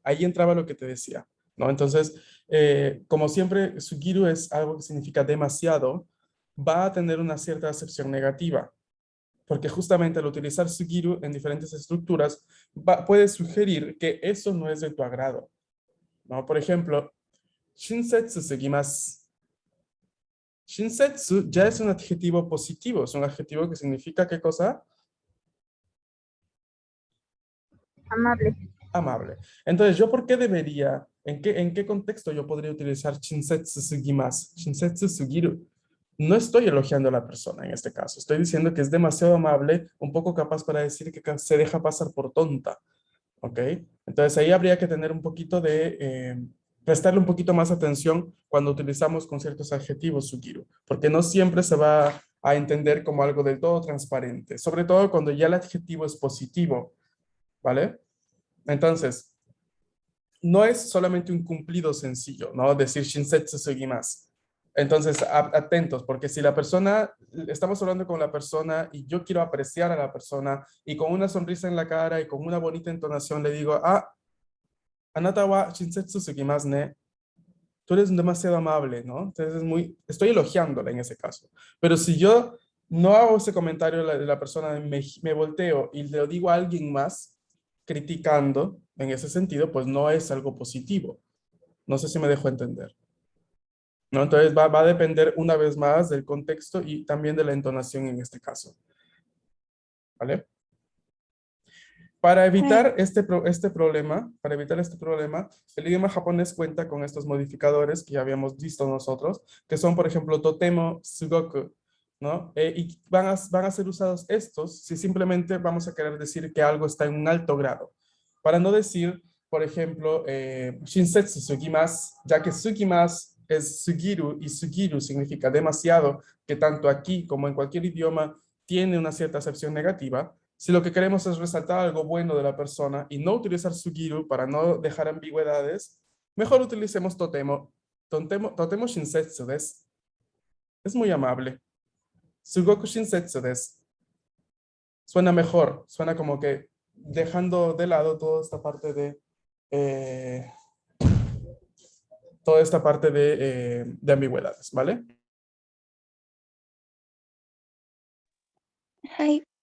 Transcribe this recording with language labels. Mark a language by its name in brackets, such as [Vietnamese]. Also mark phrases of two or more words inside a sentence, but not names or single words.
[Spanish] Ahí entraba lo que te decía, ¿no? Entonces, como siempre, sugiru es algo que significa demasiado, va a tener una cierta acepción negativa, porque justamente al utilizar sugiru en diferentes estructuras, puede sugerir que eso no es de tu agrado, ¿no? Por ejemplo, [Japanese] 親切すぎます. [Spanish] Shinsetsu ya es un adjetivo positivo, es un adjetivo que significa ¿qué cosa? Amable. Amable. Entonces, ¿yo por qué debería, en qué contexto yo podría utilizar [Japanese] 親切すぎます, 親切すぎる? [Spanish] no estoy elogiando a la persona en este caso. Estoy diciendo que es demasiado amable, un poco capaz para decir que se deja pasar por tonta. ¿Ok? Entonces ahí habría que tener un poquito prestarle un poquito más atención cuando utilizamos con ciertos adjetivos, Sugiru, porque no siempre se va a entender como algo del todo transparente, sobre todo cuando ya el adjetivo es positivo, ¿vale? Entonces, no es solamente un cumplido sencillo, ¿no? Decir [Japanese] 親切すぎます. [Spanish] Entonces, atentos, porque si la persona, estamos hablando con la persona y yo quiero apreciar a la persona y con una sonrisa en la cara y con una bonita entonación le digo, [Japanese] あなたは親切すぎますね, [Spanish] tú eres demasiado amable, ¿no? Entonces estoy elogiándola en ese caso. Pero si yo no hago ese comentario de la persona, me volteo y le digo a alguien más criticando en ese sentido, pues no es algo positivo. No sé si me dejo entender. ¿No? Entonces va a depender una vez más del contexto y también de la entonación en este caso. ¿Vale? Para evitar para evitar este problema, el idioma japonés cuenta con estos modificadores que ya habíamos visto nosotros, que son, por ejemplo, [Japanese] とても、すごく, [Spanish] ¿no? Y van a ser usados estos si simplemente vamos a querer decir que algo está en un alto grado. Para no decir, por ejemplo, [Japanese] 親切すぎます, [Spanish] ya que sugimasu es sugiru y sugiru significa demasiado, que tanto aquí como en cualquier idioma tiene una cierta acepción negativa. Si lo que queremos es resaltar algo bueno de la persona y no utilizar sugiru para no dejar ambigüedades, mejor utilicemos totemo. [Japanese] とても親切です. [Spanish] Es muy amable. [Japanese] すごく親切です. [Spanish] Suena mejor, suena como que dejando de lado eh, toda esta parte de ambigüedades, ¿vale? [Japanese] はい。